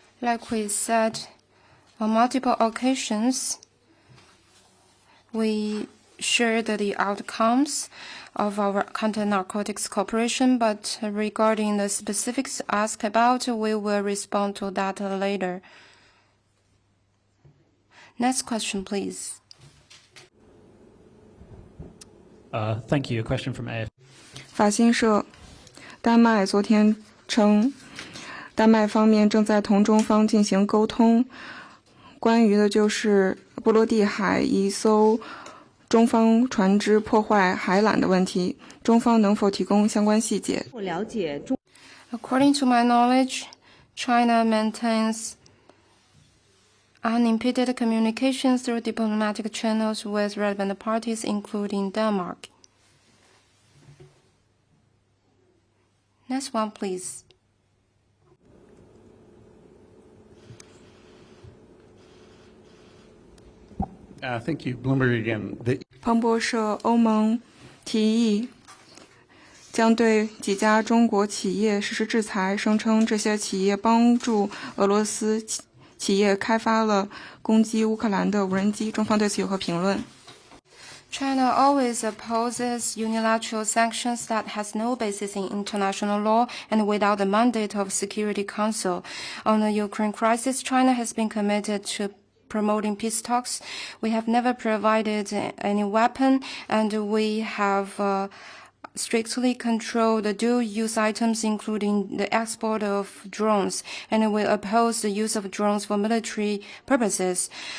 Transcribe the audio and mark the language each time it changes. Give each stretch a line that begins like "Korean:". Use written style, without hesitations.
English: Like we said on multiple occasions, we shared the outcomes of our counter-narcotics cooperation, but regarding the specifics asked about, we will respond to that later. Next question, please. Thank you. A question from AF.
Chinese: 法新社，丹麦昨天称，丹麦方面正在同中方进行沟通，关于的就是波罗的海一艘中方船只破坏海缆的问题，中方能否提供相关细节？我了解中。
English: According to my knowledge, China maintains unimpeded communication through diplomatic channels with relevant parties, including Denmark. Next one, please. Thank you. Bloomberg again.
Chinese: 彭博社，欧盟提议将对几家中国企业实施制裁，声称这些企业帮助俄罗斯企业开发了攻击乌克兰的无人机。中方对此有何评论？
English: China always opposes unilateral sanctions that has no basis in international law and without the mandate of Security Council. On the Ukraine crisis, China has been committed to promoting peace talks. We have never provided any weapon, and we have strictly control the dual-use items, including the export of drones, and we oppose the use of drones for military purposes.